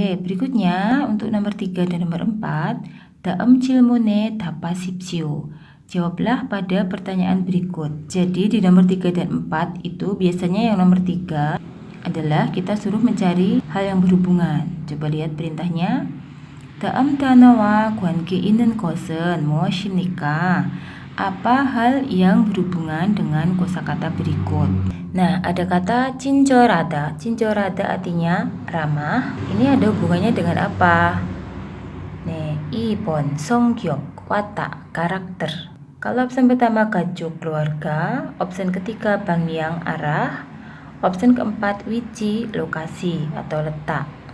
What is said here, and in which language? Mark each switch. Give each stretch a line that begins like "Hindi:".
Indonesian: Berikutnya untuk nomor 3 dan nomor 4, dalam
Korean: 질문에 답하십시오.
Indonesian: Jawablah pada pertanyaan berikut. Jadi di nomor 3 dan 4 itu biasanya yang nomor 3 adalah kita suruh mencari hal yang berhubungan. Coba lihat perintahnya.
Korean: 다음 단어와 관계 있는 것은 무엇입니까?
Indonesian: Apa hal yang berhubungan dengan kosakata berikut? Nah, ada kata 친절하다. 친절하다 artinya ramah. Ini ada hubungannya dengan apa?
Korean: 2번 성격,
Indonesian: watak, karakter. Kalau opsi pertama gajuk, keluarga, opsi ketiga 방향, arah, opsi keempat 위치, lokasi atau letak.